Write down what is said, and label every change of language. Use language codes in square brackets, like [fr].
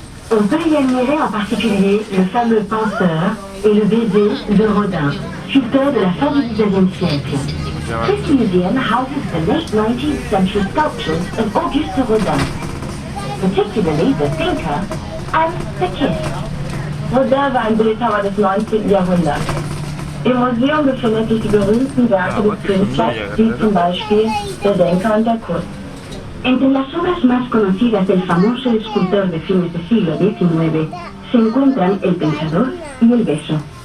[fr] On peut y admirer en particulier le fameux penseur et le baiser de Rodin, sculpteur de la fin du XIXe siècle. [en] This museum houses the late 19th century sculptures of Auguste Rodin, particularly the Thinker and the Kiss. [de] Rodin war ein Bildhauer des 19. Jahrhunderts. Im Museum befindet sich die berühmten Werke des Künstlers, wie zum Beispiel der Denker und der Kuss. [es] Entre las obras más conocidas del famoso escultor de fines del siglo XIX se encuentran El Pensador y El Beso.